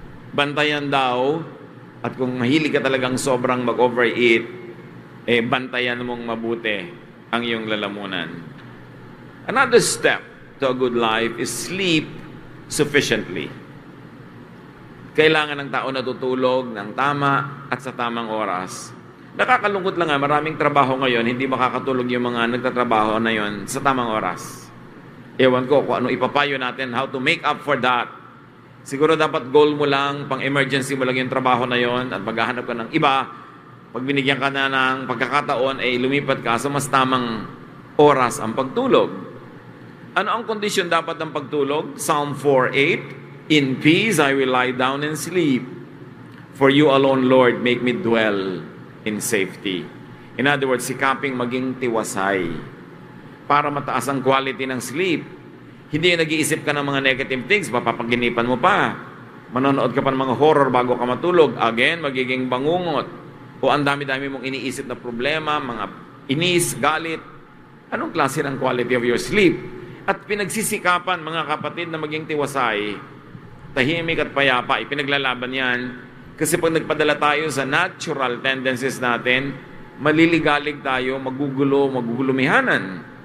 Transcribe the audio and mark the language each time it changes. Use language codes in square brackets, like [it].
[tl] Bantayan daw, at kung mahilig ka talagang sobrang mag-overeat, bantayan mong mabuti ang iyong lalamunan. [en] Another step to a good life is sleep sufficiently. [tl] Kailangan ng tao natutulog ng tama at sa tamang oras. Nakakalungkot lang nga, maraming trabaho ngayon, hindi makakatulog yung mga nagtatrabaho na yon sa tamang oras. Ewan ko kung ano ipapayo natin, [en] how to make up for that. [tl] Siguro dapat goal mo lang, pang-emergency mo lang yung trabaho na yon at maghahanap ka ng iba. Pag binigyan ka na ng pagkakataon, ay lumipat ka sa mas tamang oras ang pagtulog. Ano ang kondisyon dapat ng pagtulog? [en] Psalm 4:8, in peace I will lie down and sleep. For you alone, Lord, make me dwell in safety. In other words, [tl] sikaping maging tiwasay para mataas ang quality ng sleep. Hindi yung nag-iisip ka ng mga negative things, mapapaginipan mo pa. Manonood ka pa ng mga horror bago ka matulog. Again, magiging bangungot. O ang dami-dami mong iniisip na problema, mga inis, galit. Anong klase ng [en] quality of your sleep? [tl] At pinagsisikapan, mga kapatid, na maging tiwasay, tahimik at payapa, ipinaglalaban yan. Kasi pag nagpadala tayo sa natural tendencies natin, maliligalig tayo, magugulumihanan.